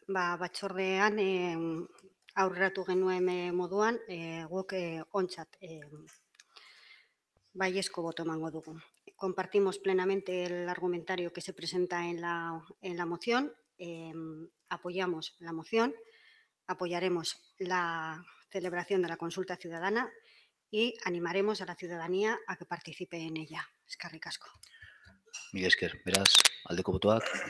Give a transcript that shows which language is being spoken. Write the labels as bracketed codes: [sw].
[eu] Batzordean aurreratu genuen moduan, guk ontzat baiezko boto emango dugu. [es] Compartimos plenamente el argumentario que se presenta en la moción, apoyamos la moción, apoyaremos la celebración de la consulta ciudadana y animaremos a la ciudadanía a que participe en ella. [eu] Eskerrik asko. Mila esker, beraz, aldeko botoak.